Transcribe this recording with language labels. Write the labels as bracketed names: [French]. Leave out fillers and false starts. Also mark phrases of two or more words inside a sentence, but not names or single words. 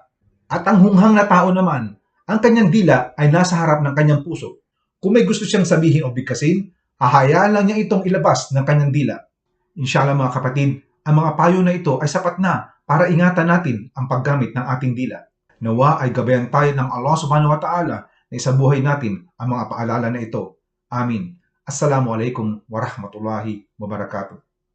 [Filipino] At ang hunghang na tao naman, ang kanyang dila ay nasa harap ng kanyang puso. Kung may gusto siyang sabihin o bigkasin, hahayaan lang niya itong ilabas ng kanyang dila. Inshallah mga kapatid, ang mga payo na ito ay sapat na para ingatan natin ang paggamit ng ating dila. Nawa ay gabayan tayo ng Allah [Arabic] سبحانه وتعالى [Filipino] na isabuhay natin ang mga paalala na ito. Amin. [Arabic] السلام عليكم ورحمة الله وبركاته.